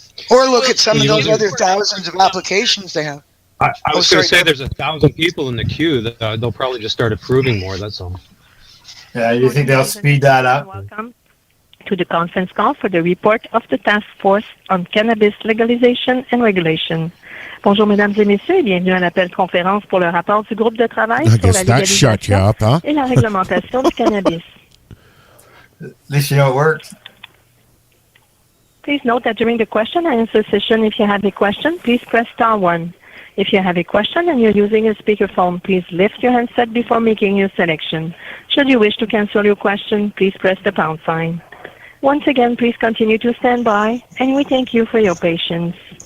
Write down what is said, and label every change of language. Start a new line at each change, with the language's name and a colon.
English: Or look at some of those other thousands of applications they have. I was going to say there's 1,000 people in the queue that they'll probably just start approving more. That's all. Yeah, you think they'll speed that up? Welcome to the conference call for the report of the Task Force on Cannabis Legalization and Regulation.
French: Bonjour, mesdames et messieurs, et bienvenue à l'appel conférence pour le rapport du groupe de travail sur la légalisation et la réglementation du cannabis.
English: At least you know it works. Please note that during the question and answer session, if you have a question, please press *1. If you have a question and you're using a speakerphone, please lift your handset before making your selection. Should you wish to cancel your question, please press the # sign. Once again, please continue to stand by, and we thank you for your patience.